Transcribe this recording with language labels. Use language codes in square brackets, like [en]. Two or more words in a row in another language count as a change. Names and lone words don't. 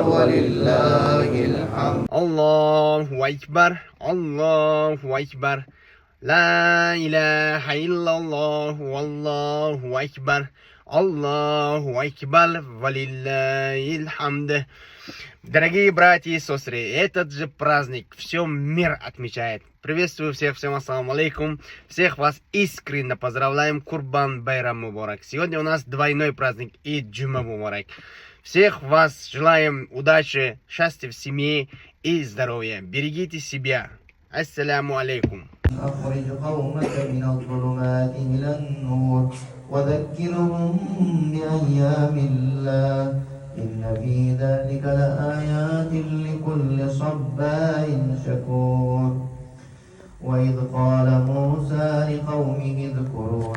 [ar] ولله الحمد. الله أكبر الله أكبر لا إله إلا الله والله أكبر الله أكبر ولله الحمد. [ru] Дорогие братья и сестры, этот же праздник все мир отмечает. Приветствую всех, всем [ar] السلام عليكم. [ru] Всех вас искренне поздравляем. Курбан Байрам Мубарак. Сегодня у нас двойной праздник и [ar] جمعة مبارك. [ru] Всех вас желаем удачи, счастья в семье и здоровья. Берегите себя. [ar] السلام عليكم. أخرج قومك من الظلمات إلى النور وذكرهم بأيام الله إن في ذلك لآيات لكل صبار شكور وإذ قال موسى لقومه اذكروا